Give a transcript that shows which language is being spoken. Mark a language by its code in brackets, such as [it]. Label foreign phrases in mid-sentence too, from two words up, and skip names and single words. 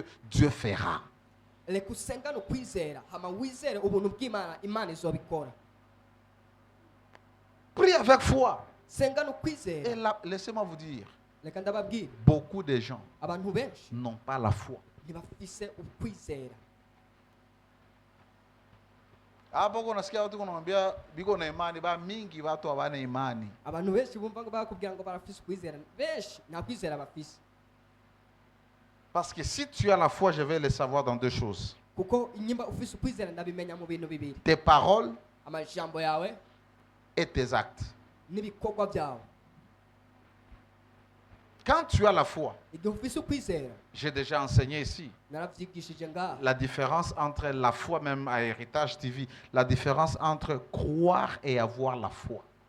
[fr] Dieu fera. Prie avec foi. Et là, laissez-moi vous dire, beaucoup de gens n'ont pas la foi. [sw] Hapo nasikia watu wanaambia biko na imani ba mingi watu hawana imani. [rn] Abantu benshi bumva ngo bakubwira ngo barafise kwizera. Benshi na kwizera bafise. [fr] Parce que si tu as la foi, je vais le savoir dans 2 choses. [rn] Kuko inyimba ufise kwizera ndabimenya mu bintu bibiri. [fr] Tes paroles [rn] amajambo yawe [fr] et tes actes. [rn] Nibikorwa byawe. [fr] Quand tu as la foi, j'ai déjà enseigné ici la différence entre la foi, même à Héritage TV, la différence entre croire et avoir la foi.